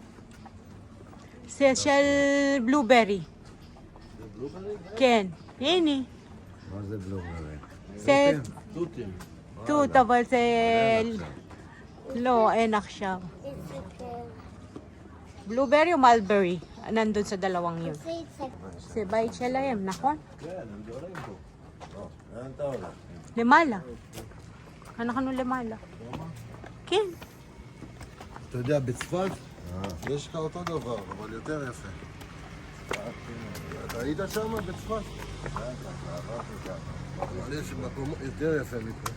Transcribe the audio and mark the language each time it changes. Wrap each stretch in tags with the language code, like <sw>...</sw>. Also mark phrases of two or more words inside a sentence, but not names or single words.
<he>של בלוברי. זה בלוברי? כן. הנה. מה זה בלוברי? זה תותים. תות, אבל זה... לא, אין עכשיו. בלוברי או מלברי? ננדון</he> <tl>sa dalawang yun.</tl> <he>זה בית שלהם, נכון? כן, הם גרים פה. לאן אתה הולך? למעלה. אנחנו למעלה. כן. אתה יודע, בצפת יש לך אותו דבר, אבל יותר יפה. אתה היית שם בצפת? אבל יש מקום יותר יפה מפה.</he>